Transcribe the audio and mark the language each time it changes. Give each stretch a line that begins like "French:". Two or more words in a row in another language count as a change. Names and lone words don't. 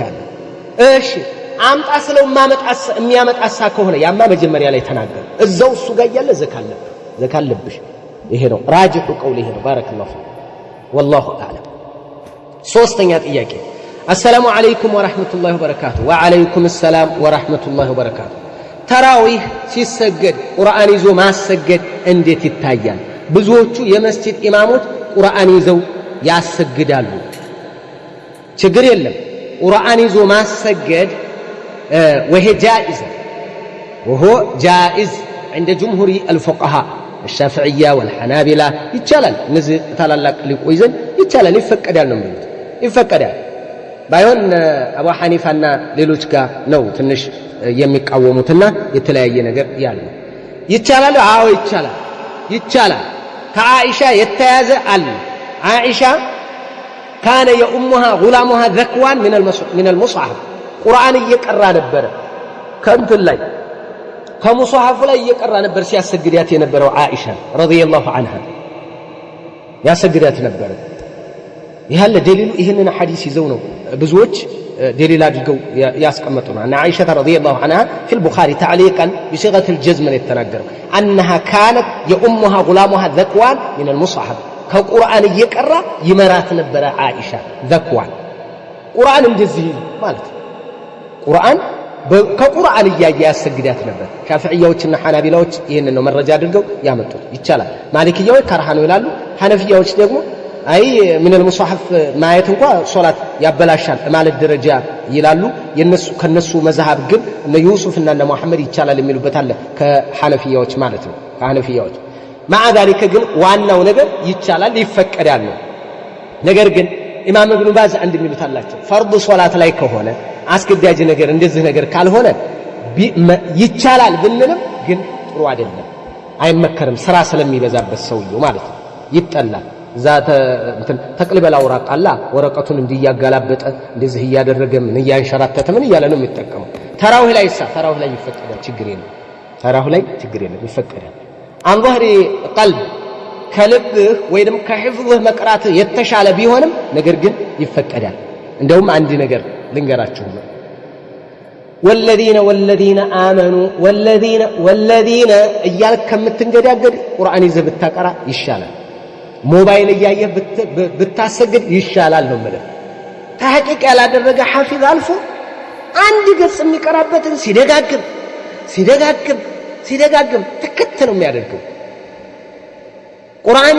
Amharic: ያለው። እሺ አምጣ ስለው የሚያመጣሳ ከሆነ ያማ መጀመሪያ ላይ ተናገረ እዛው እሱ ጋር ያለ ዘካ አለብሽ። ይሄ ነው
Arabic: راجح قول
Amharic: ይሄ ነው።
Arabic: بارك الله فيك والله أعلم።
Amharic: ሶስተኛ ጥያቄ
Arabic: السلام عليكم ورحمة الله وبركاته። وعليكم السلام ورحمة الله وبركاته።
Amharic: ተራዊህ ሲሰገድ ቁርአን ይዞ ማሰገድ እንዴት ይታያል? ብዙዎቹ የመስጂድ ኢማሞች ቁርአን ይዘው ያሰግዳሉ። ችግር የለም። ቁርአን ይዞ ማሰገድ
Arabic: وهو جائز عند جمهور الفقهاء الشافعية والحنابلة
Amharic: ይቻላል። እነዚህ ታላላቅ ሊቆይ ዘንድ ይቻላል፣ ይፈቀዳል ነው የሚሉት። ይፈቀዳል ባይሆን አቡ ሐኒፋና ሌሎች ጋር ነው ትንሽ የሚቃወሙትና የተለያየ ነገር ያለው። ይቻላል። አዎ ይቻላል። ከአኢሻ የተያዘ አለ። አኢሻ
Arabic: كان يؤمها غلامها ذكوان من المصحف
Amharic: ቁርአን እየቀራ ነበር ከእንትን ላይ ከሙስሐፉ ላይ እየቀራ ነበር ሲያሰግዳት የነበረው አኢሻ
Arabic: رضي الله عنها
Amharic: ያሰግዳት ነበር። ያለ ደሊሉ ይሄንን ሐዲስ ይዘው ነው ብዙዎች ደሊል አድርገው ያስቀመጡና አና አኢሻ
Arabic: رضي الله عنها في البخاري تعليقا بصيغة الجزم
Amharic: የተናገረው
Arabic: أنها كانت يؤمها غلامها ذكوان من المصحف
Amharic: ከቁርአን እየቀራ ይመራት ነበር አኢሻ ذكوان ቁርአን እንደዚህ ማለት ቁርአን ከቁርአን እያየ ያሰግዳት ነበር። ሻፊዒያዎችና ሐናቢላዎች ይሄንን ነው መረጃ አድርገው ያመጡት። ይቻላል። ማሊክያዎች ከርሃ ነው ይላሉ። ሐነፊያዎች ደግሞ አይ ምን المصحف ማየት እንኳን ሶላት ያበላሻል ማለት ደረጃ ይላሉ። ከነሱ መዝሐብ ግን እነ ዩሱፍና እነ መሐመድ ይቻላል የሚሉበት አለ ከሐነፊያዎች ማለት ነው። ከሐነፊያዎች
Arabic: مع ذلك
Amharic: ግን ዋናው ነገር ይቻላል ይፈቀዳል ነው። ነገር ግን ኢማም ኢብኑ ባዝ አንድ የሚሉት አላቸው ፈርድ ሶላት ላይ ከሆነ አስገዳጅ ነገር እንደዚህ ነገር ካልሆነ ይቻላል ብንልም ግን ጥሩ አይደለም፣ አይመከርም። ስራ ስለሚበዛበት ሰውየው ማለት ነው ይጠላል። ዛተ ተቅልበላ ወራቃላ ወረቀቱን እንዲያጋላበጠ እንደዚህ እያደረገ ምን እያንሸራተተ ምን እያለ ነው የሚጠቀመው። ተራዊህ ላይ ይፈቀዳል፣ ችግር የለም ይፈቀዳል።
Arabic: عن ظهر قلب
Amharic: ከልብህ ወይንም ከሕፍዝህ መቅራት የተሻለ ቢሆንም ነገር ግን ይፈቀዳል። እንደውም አንድ ነገር ልንገራችሁ
Arabic: والذين آمنوا والذين
Amharic: እያልክ ከምትንገዳገድ ቁርአን ይዘህ ብታቀራ ይሻላል። ሞባይል እያየህ ብታሰግድ ይሻላል ነው ማለት። ተሐቂቅ ያላደረገ ሐፊዝ አልፎ አንድ ገጽ የሚቀራበትን ሲደጋግም ትክክት ነው የሚያደርገው። ቁርአን